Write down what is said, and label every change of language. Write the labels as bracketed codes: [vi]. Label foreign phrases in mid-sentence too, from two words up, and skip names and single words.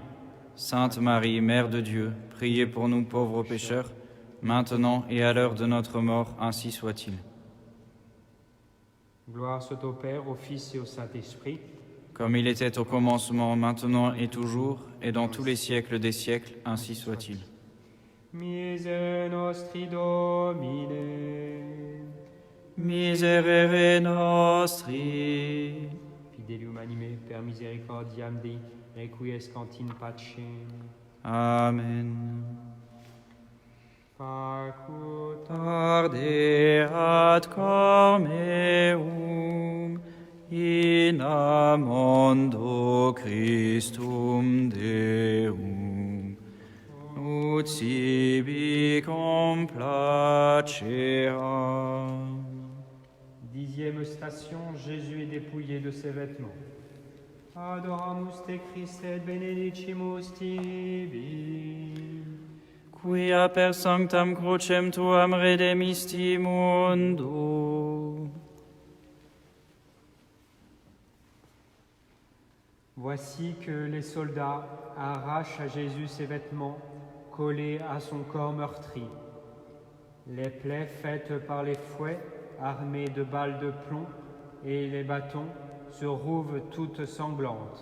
[fr] Sainte Marie, Mère de Dieu, priez pour nous pauvres pécheurs, maintenant et à l'heure de notre mort, ainsi soit-il. Gloire soit au Père, au Fils et au Saint-Esprit, comme il était au commencement, maintenant et toujours, et dans tous les siècles des siècles, ainsi soit-il. [la] Misere nostri Domine, Miserere nostri, fidelium anime per misericordiam Dei, requiescant in pacem. Amen. Facut Ardeat cor meum, in amondo Christum Deum, ut sibi complacea. [fr] 10e station, Jésus est dépouillé de ses vêtements. [la] Adoramus te Christe et benedicimus tibi. Quia per sanctam crucem tuam redemisti mundo. [fr] Voici que les soldats arrachent à Jésus ses vêtements collés à son corps meurtri. Les plaies faites par les fouets armés de balles de plomb et les bâtons se rouvent toutes sanglantes.